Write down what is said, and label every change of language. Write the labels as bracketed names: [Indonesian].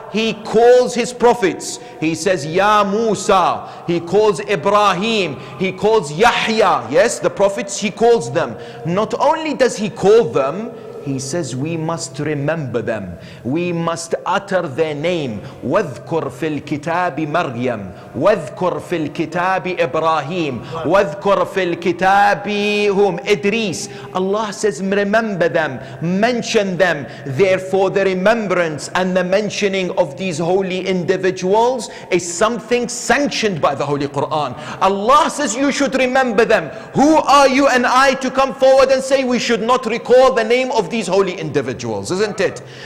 [English] He calls his prophets. He says, Ya Musa. He calls Ibrahim. He calls Yahya. Yes, the prophets, he calls them. Not only does he call them, he says we must remember them. We must utter their name. [Arabic] واذكر في الكتاب مريم واذكر في الكتاب إبراهيم واذكر في الكتاب [English] whom? Idris. Allah says remember them, mention them. Therefore the remembrance and the mentioning of these holy individuals is something sanctioned by the Holy Quran. Allah says you should remember them. Who are you and I to come forward and say we should not recall the name of these holy individuals, isn't it?